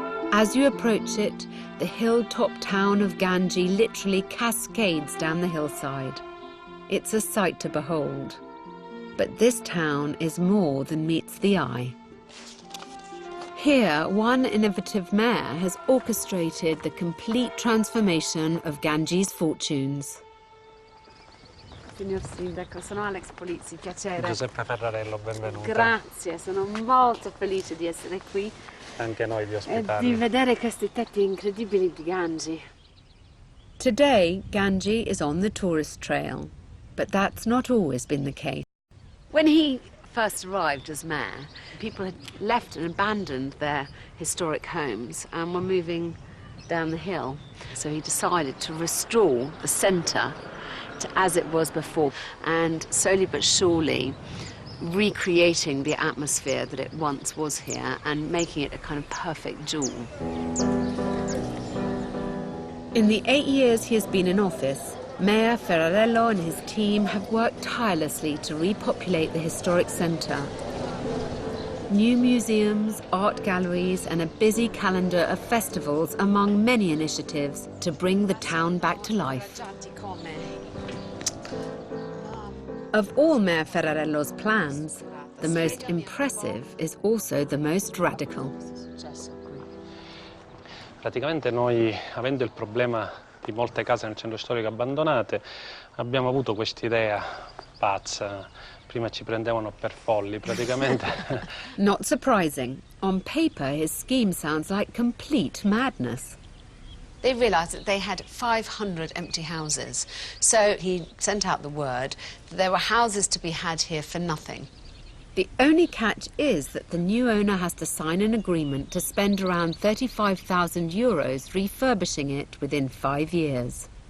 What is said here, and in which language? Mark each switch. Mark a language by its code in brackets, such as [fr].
[en] As you approach it, the hilltop town of Gangi literally cascades down the hillside. It's a sight to behold. But this town is more than meets the eye. Here, one innovative mayor has orchestrated the complete transformation of Gangi's fortunes. [it] Signor Sindaco, sono Alex Poizzi, piacere. Giuseppe Ferrarello, benvenuto. Grazie, sono molto felice di essere qui. Anche noi di ospitarvi. E di vedere questi tetti incredibili di Gangi. [en] Today, Gangi is on the tourist trail, but that's not always been the case. When he first arrived as mayor, people had left and abandoned their historic homes and were moving down the hill. So he decided to restore the centre to as it was before, and slowly but surely recreating the atmosphere that it once was here and making it a kind of perfect jewel. In the 8 years he has been in office, Mayor Ferrarello and his team have worked tirelessly to repopulate the historic centre. New museums, art galleries and a busy calendar of festivals among many initiatives to bring the town back to life. Of all Mayor Ferrarello's plans, the most impressive is also the most radical. [it] Praticamente noi, avendo il problema di molte case nel centro storico abbandonate, abbiamo avuto quest'idea pazza. Prima ci prendevano per folli, praticamente. [en] Not surprising. On paper, his scheme sounds like complete madness. They realised that they had 500 empty houses, so he sent out the word that there were houses to be had here for nothing. The only catch is that the new owner has to sign an agreement to spend around €35,000 refurbishing it within 5 years.